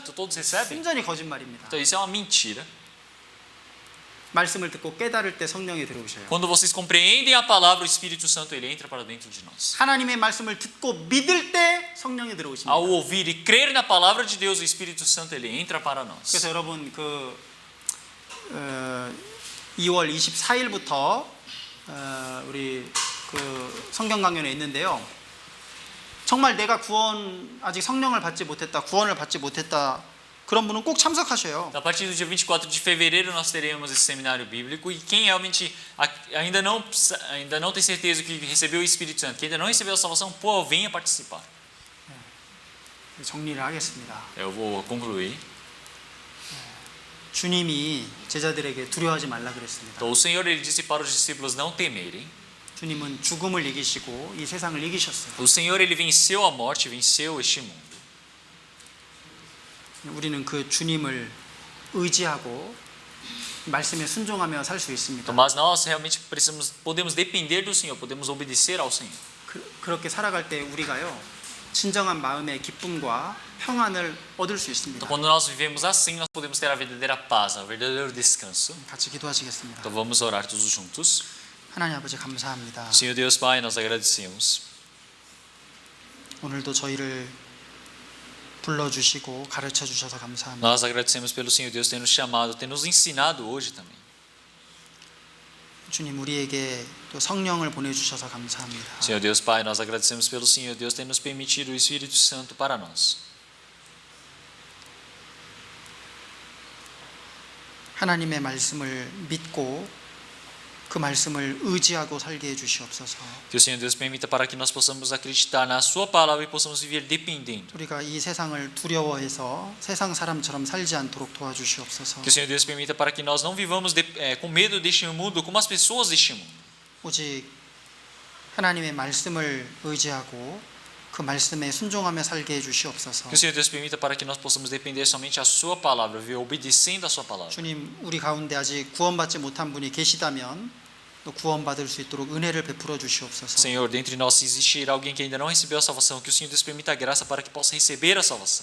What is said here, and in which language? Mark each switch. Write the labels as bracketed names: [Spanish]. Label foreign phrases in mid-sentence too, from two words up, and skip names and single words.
[Portuguese] Então todos recebem. [Korean] 순전히 거짓말입니다. [Portuguese] Então isso é uma mentira. [Korean] 말씀을 듣고 깨달을 때 성령이 들어오셔요. [Portuguese] Quando vocês compreendem a palavra, o Espírito Santo ele entra para dentro de nós. [Korean] 하나님의 말씀을 듣고 믿을 때 성령이 들어오십니다. [Portuguese] Ao ouvir e crer na palavra de Deus, o Espírito Santo ele entra para nós. [Korean] 그래서 여러분 2월 24일부터 우리 그 성경 강연에 있는데요. 정말 내가 아직 성령을 받지 못했다, 구원을 받지 못했다 그런 분은 꼭 참석하셔요. [Portuguese] A partir do dia 24 de fevereiro nós teremos esse seminário bíblico e quem realmente ainda não tem certeza que recebeu o Espírito Santo, que ainda não recebeu a salvação, pô, venha participar. [Korean] 정리를 하겠습니다. [Portuguese] Eu vou concluir. [Korean] 주님이 제자들에게 두려워하지 말라 그랬습니다. [Portuguese] Então o Senhor ele disse para os discípulos não temerem. [Korean] 주님은 죽음을 이기시고 이 세상을 이기셨어요. [Portuguese] O Senhor ele venceu a morte, venceu este mundo. [Korean] 우리는 그 주님을 의지하고 말씀에 순종하며 살 수 있습니다. [Portuguese] Então, mas nós realmente podemos depender do Senhor, podemos obedecer ao Senhor. [Korean] 그렇게 살아갈 때 우리가요 진정한 마음의 기쁨과 평안을 얻을 수 있습니다. [Portuguese] Então, quando nós vivemos assim, nós podemos ter a verdadeira paz, o verdadeiro descanso. [Korean] 같이 기도하시겠습니다. [Portuguese] Então vamos orar todos juntos. [Korean] 하나님 아버지 감사합니다. [Portuguese] Senhor Deus Pai, nós agradecemos. [Korean] 오늘도 저희를 불러주시고 가르쳐 주셔서 감사합니다. [Portuguese] Nós agradecemos pelo Senhor Deus ter nos chamado, ter nos ensinado hoje também. [Korean] 주님 우리에게 또 성령을 보내주셔서 감사합니다. [Portuguese] Senhor Deus Pai, nós agradecemos pelo Senhor Deus ter nos permitido o Espírito Santo para nós. [Korean] 하나님의 말씀을 믿고 그 말씀을 의지하고 살게 해주시옵소서. [Portuguese] Que o Senhor Deus permita para que nós possamos acreditar na Sua palavra e possamos viver dependendo. [Korean] 우리가 이 세상을 두려워해서 세상 사람처럼 살지 않도록 도와주시옵소서. [Portuguese] Que o Senhor Deus permita para que nós não vivamos com medo deste mundo como as pessoas deste mundo. [Korean] 오직 하나님의 말씀을 의지하고 그 말씀에 순종하며 살게 해주시옵소서. [Portuguese] Que o Senhor Deus permita para que nós possamos depender somente a Sua palavra, viver obedecendo a Sua palavra. [Korean] 주님 우리 가운데 아직 구원받지 못한 분이 계시다면 또 구원받을 수 있도록 은혜를 베풀어 주시옵소서. [Portuguese] Senhor, dentre nós se existir alguém que ainda não recebeu a salvação, que o Senhor Deus permita a graça para que possa receber a salvação.